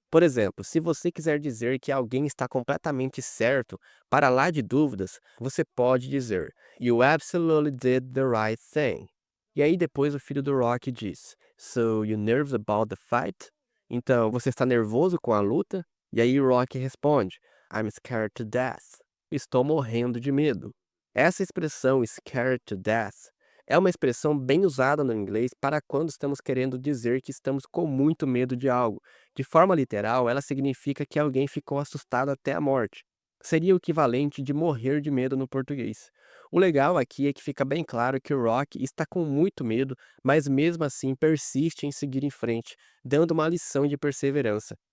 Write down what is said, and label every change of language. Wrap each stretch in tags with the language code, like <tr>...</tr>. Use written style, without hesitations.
<pt>Por exemplo, se você quiser dizer que alguém está completamente certo, para lá de dúvidas, você pode dizer</pt> <en>You absolutely did the right thing.</en> <pt>E aí depois o filho do Rock diz</pt> <en>So you nervous about the fight?</en> <pt>Então, você está nervoso com a luta? E aí o Rock responde</pt> <en>I'm scared to death.</en> <pt>Estou morrendo de medo. Essa expressão scared to death é uma expressão bem usada no inglês para quando estamos querendo dizer que estamos com muito medo de algo. De forma literal, ela significa que alguém ficou assustado até a morte. Seria o equivalente de morrer de medo no português. O legal aqui é que fica bem claro que o Rock está com muito medo, mas mesmo assim persiste em seguir em frente, dando uma lição de perseverança.</pt>